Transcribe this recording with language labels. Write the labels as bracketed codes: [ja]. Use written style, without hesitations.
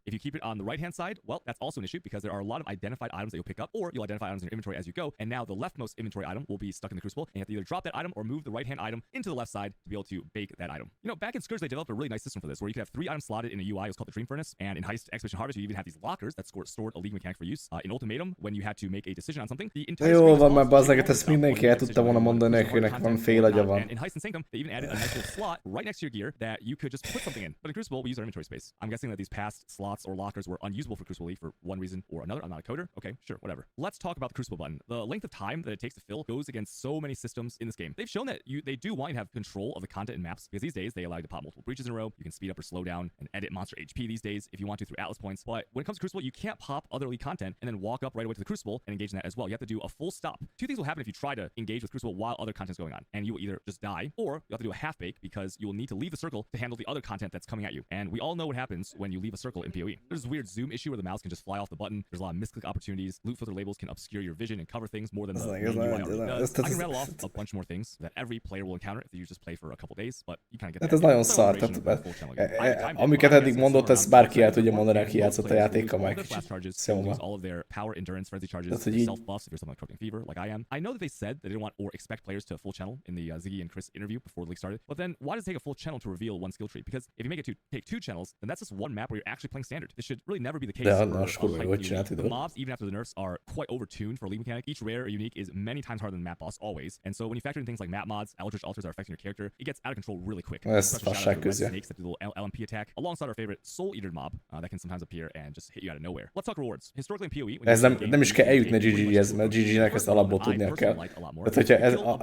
[en] If you keep it on the right hand side, well, that's also an issue because there are a lot of identified items that you'll pick up, or you'll identify items in your inventory as you go, and now the leftmost inventory item will be stuck in the Crucible, and you have to either drop that item or move the right hand item into the left side to be able to bake that item. You know, back in Scourge, they developed a really nice system for this where you could have 3 items slotted in a UI. It was called the Dream Furnace, and in Heist Expedition Harvest, you even have these lockers that stored a league mechanic for use. In Ultimatum, when you had to make a decision on something, the entire [hu] Jó van, már bazzeg, te ezt mindenki el tudta volna mondani, nekinek van fél agya van. [en] In Heist and Sanctum, they even added a nice little slot right next to your gear that you could just put something in. But in Crucible, we use our inventory space. I'm guessing that these past slots or lockers were unusable for Crucible League for one reason or another. I'm not a coder. Okay, sure, whatever. Let's talk about the Crucible button. The length of time that it takes to fill goes against so many systems in this game. They've shown that they do want you to have control of the content and maps, because these days they allow you to pop multiple breaches in a row. You can speed up or slow down and edit monster HP these days if you want to through Atlas points. But when it comes to Crucible, you can't pop other elite content and then walk up right away to the Crucible and engage in that as well. You have to do a full stop. Two things will happen if you try to engage with Crucible while other content is going on, and you will either just die, or you have to do a half bake because you will need to leave the circle to handle the other content that's coming at you. And we all know what happens when you leave a circle in PoE. There's this weird zoom issue where the mouse can just fly off the button. There's a lot of misclick opportunities. Loot filter labels can obscure your vision and cover things more than the main UI already does. I can rattle off a bunch more things that every player will encounter if you just play for a couple days, but you kind of get [hu] Hát ez nagyon szar, tehát amiket eddig mondott, ez bárki el tudja mondani, aki játszott a játékkal már kicsit szomorúan. [en] All of their power, endurance, frenzy charges, self-buffs if you're something like Corrupting Fever, like I am. I know that they said that they didn't want or expect players to full channel in the Ziggy and Chris interview before the league started, but then why does it take a full channel to reveal one skill tree? Because if you make it to take two channels, then that's just one map where you're actually playing standard. This should really never be the case. The mobs, even after the nerfs, are quite overtuned for a league mechanic. Each rare or unique is many times harder than the map boss, always. And so when you factor in things like map mods, Eldritch altars are affecting your character, it gets out of control really quick. Snakes that do the little LMP attack, alongside our favorite Soul Eater mob that can sometimes appear and just hit you out of nowhere. Let's talk rewards. Historically in PoE, [hu] ez nem is kell eljutni GG-hez, mert GG-nek ezt alapból tudnia kell. Tehát, hogyha ez...